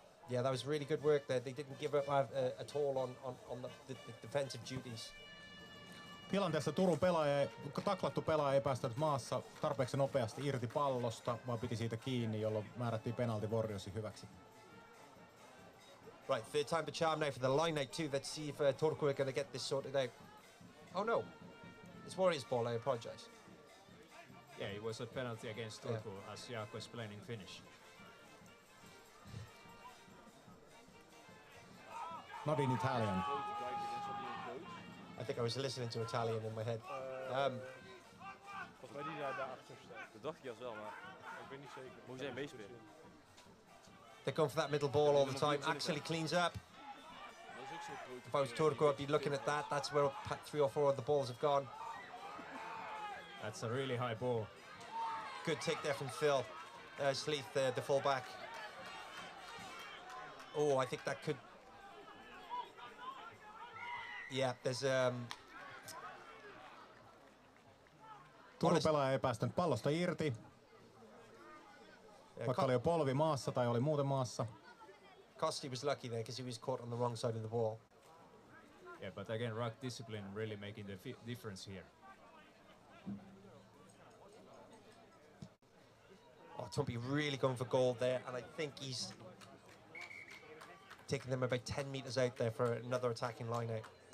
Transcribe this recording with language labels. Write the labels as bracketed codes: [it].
[en] Yeah, that was really good work there. They didn't give up at all on the defensive duties. [fi] Tilanteessa Turun taklattu pelaaja ei päästänyt maassa tarpeeksi nopeasti irti pallosta, vaan piti siitä kiinni, jolloin määrättiin penalti Warriorsin hyväksi. [en] Right, third time to charm now for the line out too. Let's see if Turku are going to get this sorted out. Oh no, it's Warriors ball, I apologise. Yeah, it was a penalty against Turku, as Jaakko explained in Finnish. Not in Italian. I think I was listening to Italian in my head. [nl] Volgens mij die daar achter staat. Dat dacht ik juist wel, maar ik weet niet zeker. Moet jij meespelen? [en] They're going for that middle ball all the time. Actually cleans up. If I was Turku, I'd be looking at that. That's where 3 or 4 of the balls have gone. That's a really high ball. Good take there from Phil. Sleeth, the full-back. Oh, I think that could... Yeah, there's... [fi] Turun pelaaja ei päästänyt pallosta irti. Vaikka oli jo polvi maassa tai oli muuten maassa. [en] Costi was lucky there because he was caught on the wrong side of the ball. Yeah, but again, ruck discipline really making the difference here. Oh, Tumpy really going for goal there, and I think he's taking them about 10 metres out there for another attacking line out.